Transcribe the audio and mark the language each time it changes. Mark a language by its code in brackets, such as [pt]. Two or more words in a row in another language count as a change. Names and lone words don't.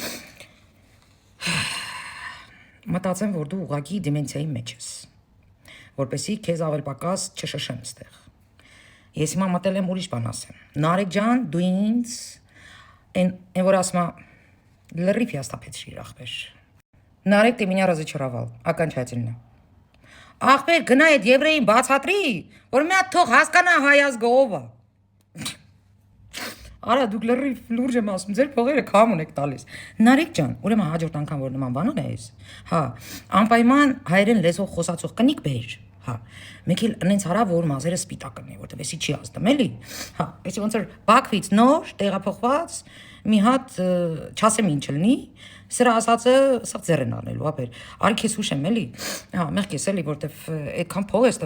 [hy] Մտածեմ, որ դու ուղղակի դիմենցիայի մեջ ես, որպեսի քեզ ավել պակաս չշշեմ ստեղ։ Ես հիմա մտել եմ ուրիշ բան ասեմ։ Նարեկ ջան, դու ինձ այն որ ասма լրիվ ястапեցրիր ախպեր։ Նարեկ [ru] ты меня разочаровал окончательно։ [hy] Ախպեր գնա այդ եվրեին բացատրի, որ մի հատ թող հասկանա հայ ազգովը։ Արա դուք լուրջ եմ ասում, ձեր փողերը քամուն եք տալիս։ Նարեկ ջան, ուրեմն հաջորդ անգամ որ նման բան ունես, հա, անպայման հայերեն լեզվով խոսացող կնիկ բեր, հա։ Մեկ էլ այնց արա որ մազերը սպիտակ կնի, որտեվ էսի չի ազդում, էլի։ Հա, էսի ոնց որ Բաքվից նոր տեղափոխված մի հատ չասեմ ինչ լինի, սրա ասածը սաղ ձեռ են առնելու, ապեր։ Արի քեզ հուշեմ էլի։ Հա, մեղք ես էլի, որտեվ այդքան փող ես